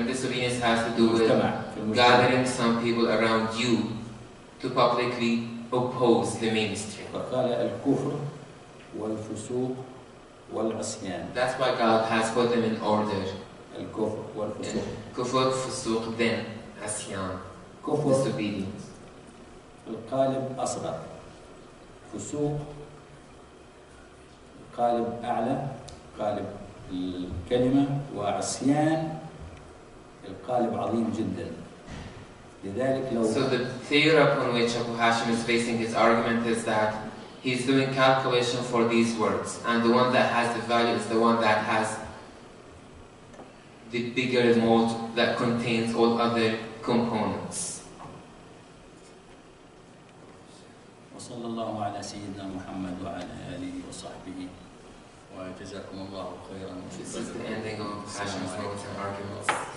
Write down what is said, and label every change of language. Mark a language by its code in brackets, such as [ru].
[en] And disobedience has to do with gathering some people around you to publicly oppose the ministry. [ar] فقال الكفر والفسوق والعصيان. [en] That's why God has put them in order. [ar] الكفر والفسوق. كفر فسوق then عصيان. كفر [en] disobedience. [ar] القالب أصغر. فسوق قالب أعلى قالب الكلمة وعصيان القالب عظيم جدا لذلك لو [en] so the theory upon which Abu Hashim is basing his argument is that he's doing calculation for these words and the one that has the value is the one that has the bigger mold that contains all other components. [ar] صلى الله على سيدنا محمد وعلى آله وصحبه وجزاكم الله خيرا. [en] This is the ending of Hashim's notes and arguments.